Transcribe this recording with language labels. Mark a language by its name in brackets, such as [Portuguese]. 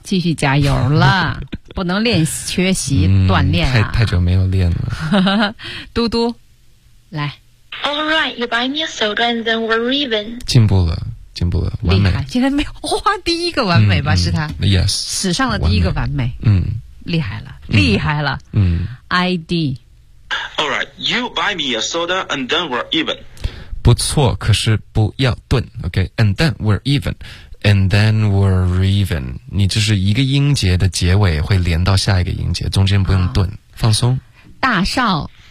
[Chinese] 继续加油了不能练缺席锻炼、太久没有练了嘟嘟来 [English] Alright you buy me a soda and then we're Raven [Chinese] 进步了完美厉害今天没有花第一个完美吧、是他 [English] Yes [Chinese] 史上的第一个完美厉害了厉害了ID [English] Alright, you buy me a soda and then we're even [Chinese] 不错可是不要顿 OK, [English] and then we're even [Chinese] And then we're even 你就是一个音节的结尾会连到下一个音节中间不用顿、放松大少